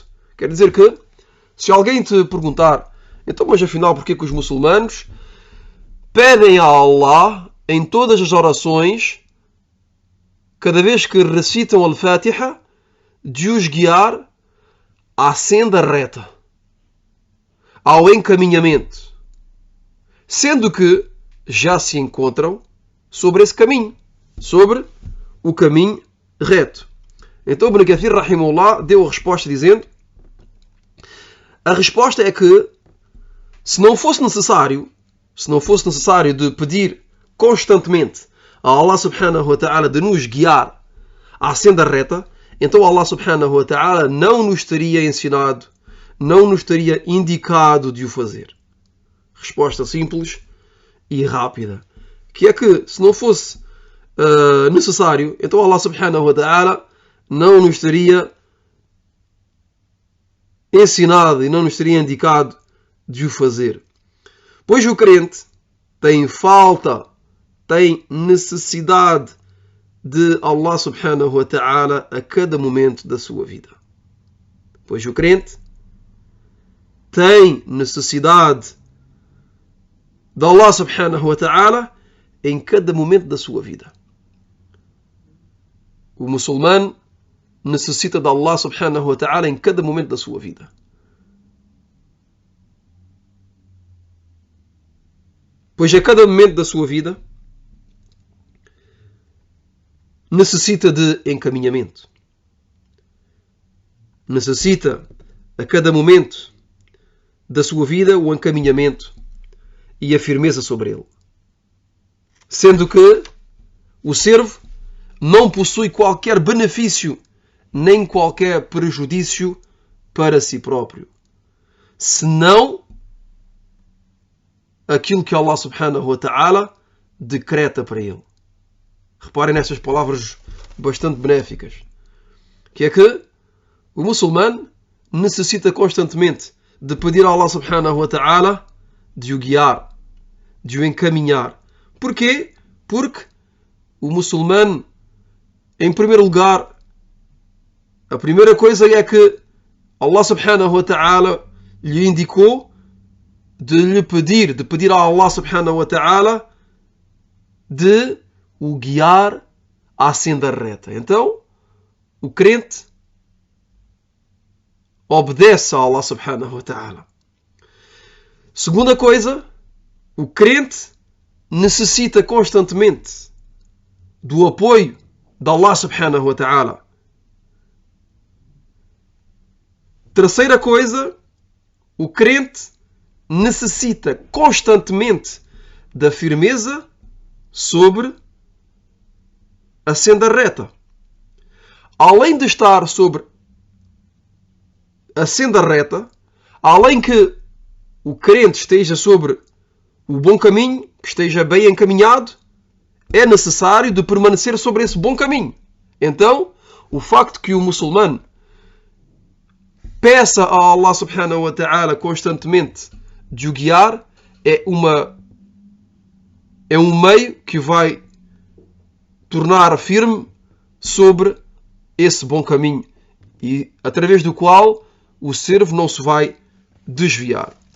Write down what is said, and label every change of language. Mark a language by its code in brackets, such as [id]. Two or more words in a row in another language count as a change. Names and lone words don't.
[pt] Quer dizer que, se alguém te perguntar, então, mas afinal, porque é que os muçulmanos pedem a Allah em todas as orações, cada vez que recitam Al-Fatiha, de os guiar à senda reta, ao encaminhamento, sendo que já se encontram sobre esse caminho, sobre o caminho reto. Então Ibn Kathir, rahimahullah, deu a resposta dizendo: a resposta é que, se não fosse necessário de pedir constantemente a Allah [ar] سبحانه وتعالى [pt] de nos guiar à senda reta, então Allah [ar] سبحانه وتعالى [pt] não nos teria ensinado, não nos teria indicado de o fazer. Resposta simples e rápida, que é que, se não fosse necessário, então Allah [ar] سبحانه وتعالى [pt] não nos teria ensinado e não nos teria indicado de o fazer. Pois o crente tem falta, tem necessidade de Allah [ar] سبحانه وتعالى [pt] a cada momento da sua vida. Pois o crente tem necessidade de Allah [ar] سبحانه وتعالى [pt] em cada momento da sua vida. O muçulmano necessita de Allah [ar] سبحانه وتعالى [pt] em cada momento da sua vida. Pois a cada momento da sua vida necessita de encaminhamento. Necessita a cada momento da sua vida o encaminhamento e a firmeza sobre ele. Sendo que o servo não possui qualquer benefício nem qualquer prejudício para si próprio, senão aquilo que Allah [ar] سبحانه وتعالى [pt] decreta para ele. Reparem nestas palavras bastante benéficas, que é que o muçulmano necessita constantemente de pedir a Allah [ar] سبحانه وتعالى [pt] de o guiar, de o encaminhar. Porquê? Porque o muçulmano, em primeiro lugar, a primeira coisa é que Allah [ar] سبحانه وتعالى [pt] lhe indicou de pedir a Allah [ar] سبحانه وتعالى [pt] de o guiar à senda reta. Então, o crente obedece a Allah [ar] سبحانه وتعالى. [pt] Segunda coisa, o crente necessita constantemente do apoio de Allah [ar] سبحانه وتعالى. [pt] Terceira coisa, o crente necessita constantemente da firmeza sobre a senda reta. Além de estar sobre a senda reta, além que o crente esteja sobre o bom caminho, que esteja bem encaminhado, é necessário de permanecer sobre esse bom caminho. Então, o facto que o muçulmano peça a Allah [ar] سبحانه وتعالى [pt] constantemente de o guiar é um meio que vai tornar firme sobre esse bom caminho e através do qual o servo não se vai desviar.